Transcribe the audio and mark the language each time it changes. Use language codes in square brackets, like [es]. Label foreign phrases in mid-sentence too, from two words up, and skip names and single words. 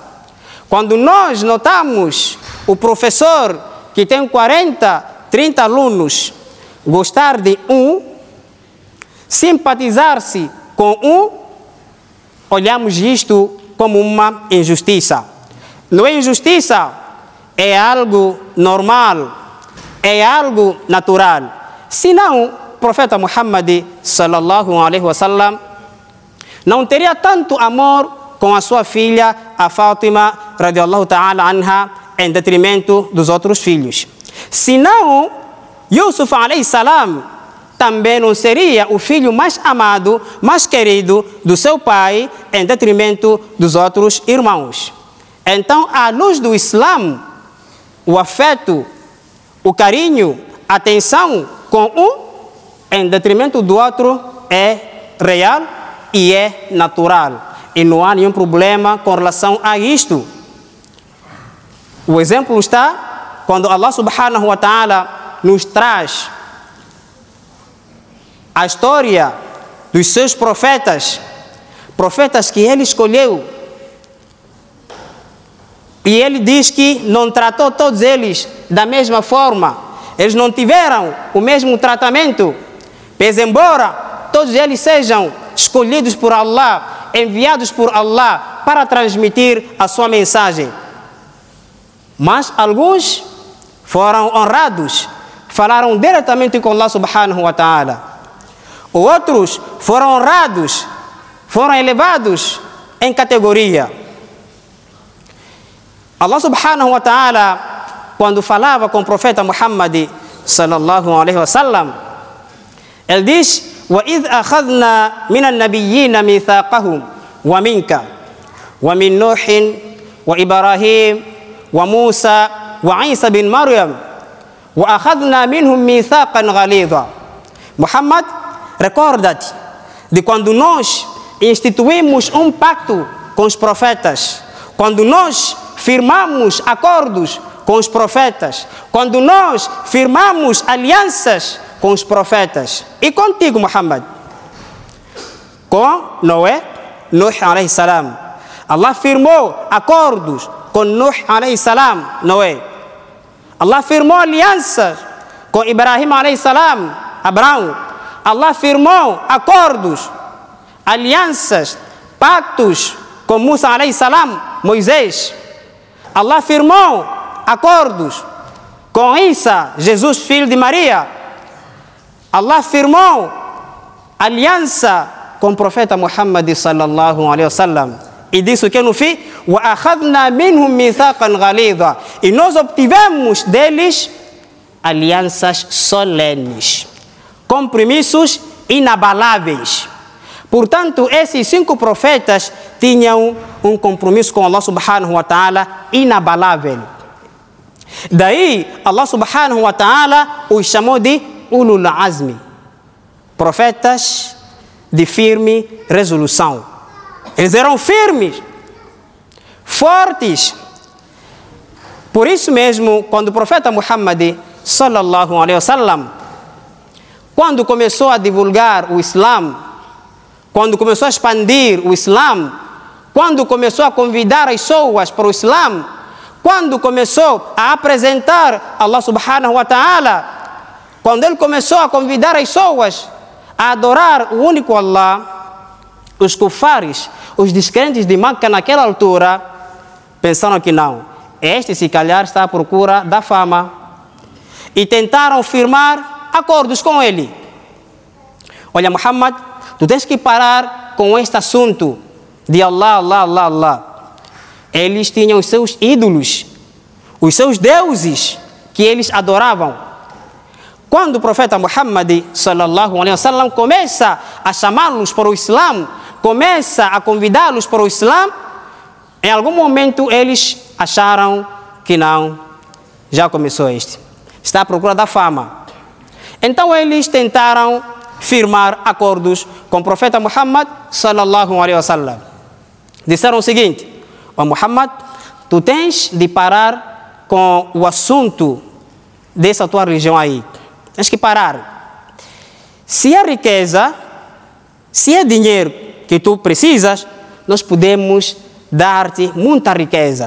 [pt] Quando nós notamos o professor que tem 40, 30 alunos gostar de um, simpatizar-se com um, olhamos isto como uma injustiça. Não é injustiça, é algo normal, é algo natural. Senão, o profeta Muhammad [ar] صلى الله عليه وسلم [pt] não teria tanto amor com a sua filha, a Fátima [ar] رضي الله تعالى عنها, [pt] em detrimento dos outros filhos. Senão, Yusuf [ar] عليه السلام [pt] também não seria o filho mais amado, mais querido do seu pai, em detrimento dos outros irmãos. Então, à luz do Islã, o afeto, o carinho, a atenção com um, em detrimento do outro, é real e é natural. E não há nenhum problema com relação a isto. O exemplo está quando Allah [ar] سبحانه وتعالى [pt] nos traz a história dos seus profetas, profetas que ele escolheu. E ele diz que não tratou todos eles da mesma forma. Eles não tiveram o mesmo tratamento. Pese embora todos eles sejam escolhidos por Allah, enviados por Allah para transmitir a sua mensagem. Mas alguns foram honrados, falaram diretamente com Allah [ar] سبحانه وتعالى. [pt] Outros foram honrados, foram elevados em categoria. Allah [ar] سبحانه وتعالى, [pt] quando falava com o profeta Muhammad [ar] صلى الله عليه وسلم, [pt] ele diz: [ar] وَإِذْ أَخَذْنَا مِنَ النَّبِيِّينَ مِيثَاقَهُمْ وَمِنْكَ وَمِنْ نُوحٍ وَإِبْرَاهِيمَ وَمُوسَى وَعِيسَى بن مريم وَأَخَذْنَا مِنْهُمْ مِيثَاقًا غَلِيظًا. [pt] Muhammad, recorda-te de quando nós instituímos um pacto com os profetas, quando nós firmamos acordos com os profetas, quando nós firmamos alianças com os profetas. E contigo, Muhammad, com Noé, Nuh [ar] عليه السلام. [pt] Allah firmou acordos com Nuh [ar] عليه السلام, [pt] Noé. Allah firmou alianças com Ibrahim [ar] عليه السلام, [pt] Abraão. Allah firmou acordos, alianças, pactos com Musa [ar] عليه السلام, [pt] Moisés. Allah firmou acordos com Isa, Jesus, filho de Maria. Allah firmou aliança com o profeta Muhammad [ar] صلى الله عليه وسلم. [pt] E disse que no fim, [ar] وَأَخَذْنَا مِنْهُمْ مِيثَاقًا غَلِيظًا. [pt] E nós obtivemos deles alianças solenes, compromissos inabaláveis. Portanto, esses 5 profetas tinham um compromisso com Allah [ar] سبحانه وتعالى [pt] inabalável. Daí, Allah [ar] سبحانه وتعالى [pt] os chamou de [ar] أولو العزم, [pt] profetas de firme resolução. Eles eram firmes, fortes. Por isso mesmo, quando o profeta Muhammad [ar] صلى الله عليه وسلم, [pt] quando começou a divulgar o Islã, quando começou a expandir o Islã, quando começou a convidar as pessoas para o Islã, quando começou a apresentar Allah [ar] سبحانه وتعالى, [pt] quando ele começou a convidar as pessoas a adorar o único Allah, os kufares, os descrentes de Meca naquela altura, pensaram que não, este se calhar está à procura da fama, e tentaram firmar acordos com ele. Olha, Muhammad, tu tens que parar com este assunto de Allah, Allah, Allah, Allah. Eles tinham os seus ídolos, os seus deuses que eles adoravam. Quando o profeta Muhammad [ar] صلى الله عليه وسلم [pt] começa a chamá-los para o Islã, começa a convidá-los para o Islã, em algum momento eles acharam que não, já começou está à procura da fama. Então eles tentaram firmar acordos com o profeta Muhammad [ar] صلى الله عليه وسلم. [pt] Disseram o seguinte: ó Muhammad, tu tens de parar com o assunto dessa tua religião aí. Tens que parar. Se é riqueza, se é dinheiro que tu precisas, nós podemos dar-te muita riqueza.